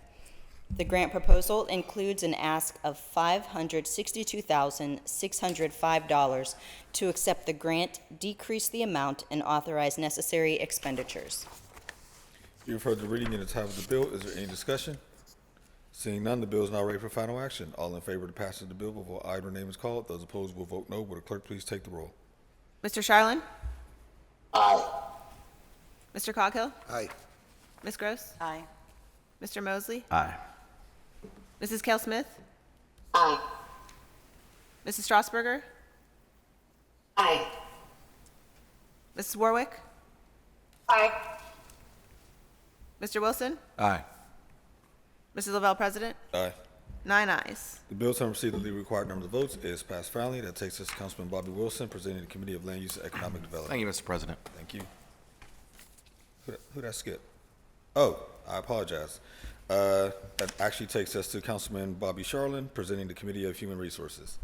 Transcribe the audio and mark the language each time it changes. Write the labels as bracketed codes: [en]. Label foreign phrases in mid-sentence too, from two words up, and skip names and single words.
[en] The grant proposal includes an ask of $562,605 to accept the grant, decrease the amount, and authorize necessary expenditures. You've heard the reading and the title of the bill. Is there any discussion? Seeing none, the bill is now ready for final action. All in favor of the passage of the bill will vote aye when their name is called. Those opposed will vote no. Will the clerk please take the roll? Mr. Charlin? Aye. Mr. Coghill? Aye. Ms. Gross? Aye. Mr. Mosley? Aye. Mrs. Cal Smith? Aye. Mrs. Strasburger? Aye. Mrs. Warwick? Aye. Mr. Wilson? Aye. Mrs. Lavelle, President? Aye. 9 ayes. The bills having received the legal required numbers of votes is passed finally. That takes us to Councilman Bobby Wilson presenting the Committee of Land Use and Economic Development. Thank you, Mr. President. Thank you. Who did I skip? Oh, I apologize. That actually takes us to Councilman Bobby Charlin presenting the Committee of Human Resources.